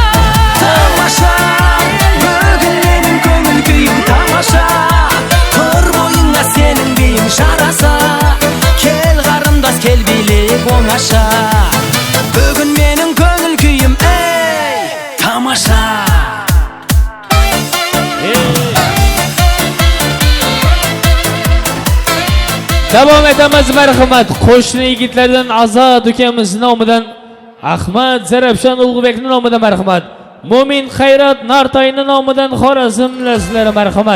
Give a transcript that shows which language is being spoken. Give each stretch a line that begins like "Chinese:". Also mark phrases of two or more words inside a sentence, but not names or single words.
Kazakh: Тамаша, бүгін менің көңіл күйім тамаша, тұр бойыңа сенің биің жараса, кел қарындас, кел билейік оңаша. Бүгін менің көңіл күйім, тамаша.
Uzbek: Davom etamiz marhamat. Qo'shni yigitlardan Azod ukamiz nomidan, Ahmad Zarafshon Ulug'bekning nomidan marhamat. Mo'min Xayrat Nartoyning nomidan Xorazmlar sizlarga marhamat.